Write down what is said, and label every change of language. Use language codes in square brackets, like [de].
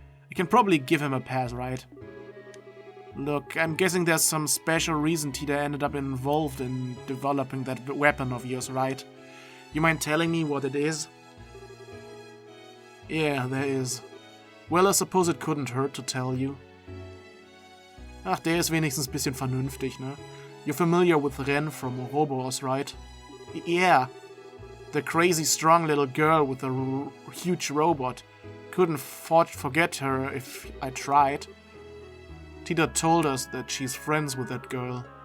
[en] I can probably give him a pass, right? Look, I'm guessing there's some special reason Tita ended up involved in developing that weapon of yours, right? You mind telling me what it is? Yeah, there is. Well, I suppose it couldn't hurt to tell you. [de] Ach, der ist wenigstens ein bisschen vernünftig, ne? [en] You're familiar with Ren from Ouroboros, right? Yeah. The crazy strong little girl with the huge robot. Couldn't forget her if I tried. Tita told us that she's friends with that girl.